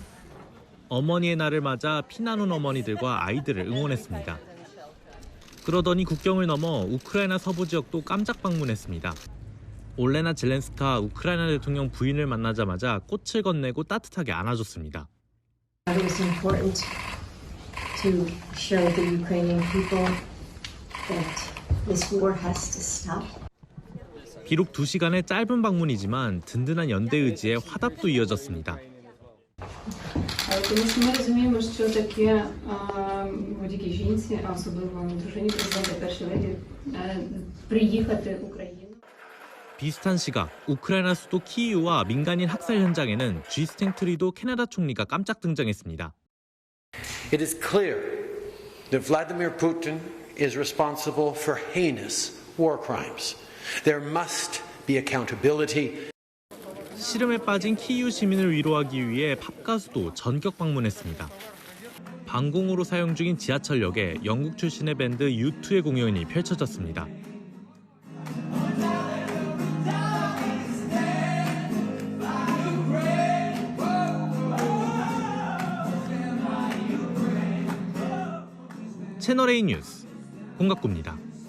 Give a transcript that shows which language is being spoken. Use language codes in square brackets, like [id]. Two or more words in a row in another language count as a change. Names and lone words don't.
[ko] 어머니의 날을 맞아 피난 온 어머니들과 아이들을 응원했습니다. 그러더니 국경을 넘어 우크라이나 서부 지역도 깜짝 방문했습니다. 올레나 젤렌스카 우크라이나 대통령 부인을 만나자마자 꽃을 건네고 따뜻하게 안아줬습니다. [en] It was important to show the Ukrainian people that this war has to stop. [ko] 비록 2시간의 짧은 방문이지만 든든한 연대 의지에 화답도 이어졌습니다. [uk] Тому що ми розуміємо, що таке будь-якій жінці, а особливо дружині президента першої леді, приїхати в Україну. [ko] 비슷한 시각 우크라이나 수도 키이우와 민간인 학살 현장에는 G 스탱트리도 캐나다 총리가 깜짝 등장했습니다. [en] It is clear that Vladimir Putin is responsible for heinous war crimes. There must be accountability. [ko] 시름에 빠진 키이우 시민을 위로하기 위해 팝 가수도 전격 방문했습니다. 방공호로 사용 중인 지하철역에 영국 출신의 밴드 U2의 공연이 펼쳐졌습니다. 채널A 뉴스 공갑구입니다.